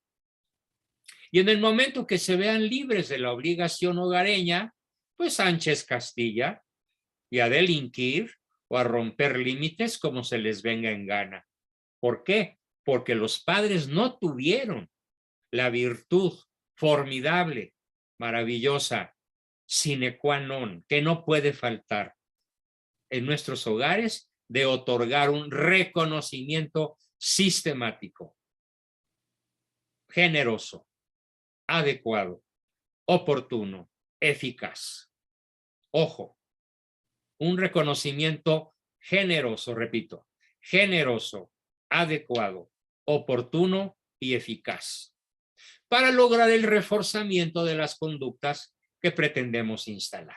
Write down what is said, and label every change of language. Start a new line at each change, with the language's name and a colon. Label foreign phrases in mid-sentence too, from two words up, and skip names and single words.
Spanish: Y en el momento que se vean libres de la obligación hogareña, pues Sánchez Castilla y a delinquir o a romper límites como se les venga en gana. ¿Por qué? Porque los padres no tuvieron la virtud formidable, maravillosa,
Latin: sine qua non,
Spanish: que no puede faltar en nuestros hogares, de otorgar un reconocimiento sistemático, generoso, adecuado, oportuno, eficaz. Ojo, un reconocimiento generoso, repito, generoso, adecuado, oportuno y eficaz, para lograr el reforzamiento de las conductas que pretendemos instalar.